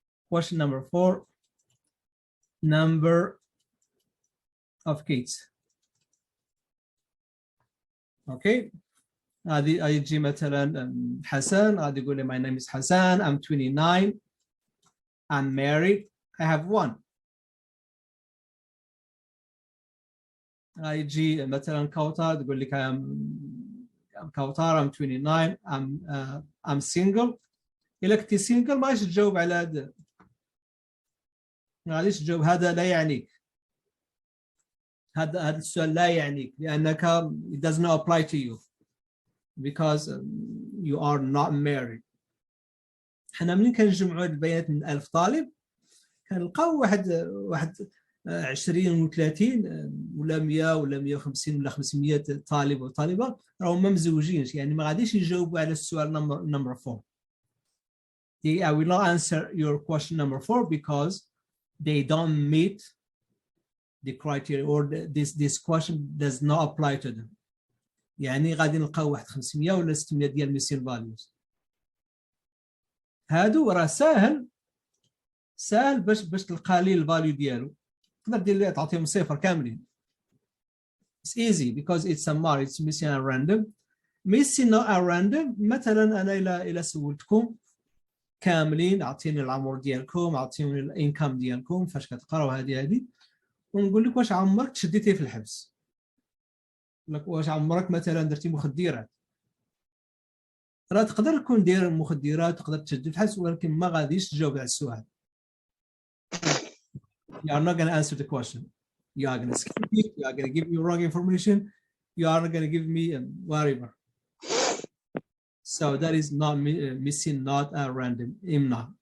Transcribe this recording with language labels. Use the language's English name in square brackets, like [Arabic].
[English] Question number 4, number of kids. Okay. [Arabic] هذه يجي مثلا حسن، هذا يقول لي [English] my name is Hassan, I'm 29, I'm married, I have 1. [Arabic] يجي مثلا كوثر تقول لك I'm كوثر, [English] I'm 29, I'm single. [Arabic] إذا كنتي single ما تجاوب على هذا، معليش تجاوب هذا لا يعنيك، هذا السؤال لا يعنيك، لأنك [English] it does not apply to you because you are not married. [Arabic] حنا منين كنجمعوا البيانات من 1000 طالب كنلقاو واحد 20 و30 ولا 100 ولا 150 ولا 500 طالب وطالبه راهم ما مزوجينش، يعني ما غاديش يجاوبوا على السؤال number 4. [English] I will not answer your question number 4 because they don't meet the criteria, or this question does not apply to them. [Arabic] يعني غادي نلقاو واحد 500 ولا 600 ديال ميسين فاليوز. هادو راه ساهل باش تلقى لي الفاليو ديالو، تقدر دير ليه تعطيهم 0 كاملين. [English] It's easy because it's a mar, it's missing at random. Missing not at random. [Arabic] مثلا انا الى سولتكم كاملين، اعطيني العمر ديالكم، اعطيني الانكم ديالكم فاش كتقراو هذه ونقول لك واش عمرك تشديتي في الحبس، لك واش عمرك مثلا درتي مخدرات، راه تقدر تكون داير مخدرات، تقدر تشد في الحبس، ولكن ما غاديش تجاوب على السؤال. [English] You are not going to answer the question. You are going to skip it. You are going to give me wrong information. You are not going to give me whatever. So that is not missing, not random. IMNA.